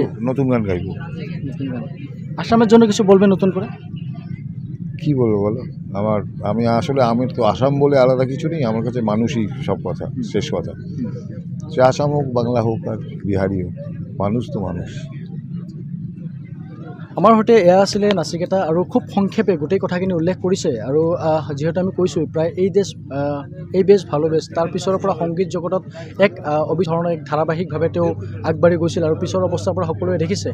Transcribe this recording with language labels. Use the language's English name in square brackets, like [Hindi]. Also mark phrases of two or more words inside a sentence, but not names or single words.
[Bangla] নতুন গান গাইবো। আসামের জন্য কিছু বলবেন নতুন করে? কি বলবো বলো, আমি তো আসাম বলে আলাদা কিছু নেই আমার কাছে। মানুষই সব কথা, শেষ কথা। সে আসাম হোক, বাংলা হোক আর বিহাৰী হোক, মানুষ তো মানুষ। [Assamese] আমাৰ সৈতে এয়া আছিলে নাচিকেতা আৰু খুব সংক্ষেপে গোটেই কথাখিনি উল্লেখ কৰিছে। আৰু যিহেতু আমি কৈছোঁ প্ৰায় এই বেছ ভালো বেছ, তাৰ পিছৰ পৰা সংগীত জগতত এক অবিধৰণৰ এক ধাৰাবাহিকভাৱে তেওঁ আগবাঢ়ি গৈছিল আৰু পিছৰ অৱস্থাৰ পৰা সকলোৱে দেখিছে।